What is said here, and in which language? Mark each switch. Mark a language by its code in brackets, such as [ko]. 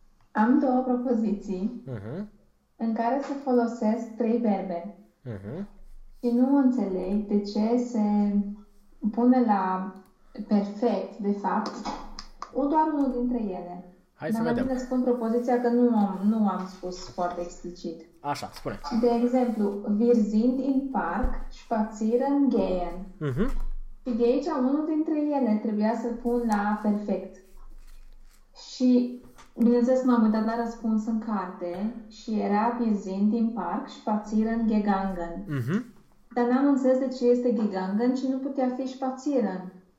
[ro] Am două propoziții în care se folosesc trei verbe și nu înțeleg de ce se pune la perfect, de fapt, doar unul dintre ele. Hai să Dar la vedem. mine spun propoziția că nu am spus foarte explicit. Așa, spune. De exemplu, [de] wir sind in Park spazieren gehen. [ro] Și de aici unul dintre ele trebuia să pun la perfect. Și bineînțeles, m-am uitat la răspuns în carte și era [de] wir sind in Park spazieren gegangen. [ro] Dar n-am înțeles de ce este gegangen și nu putea fi spazieren.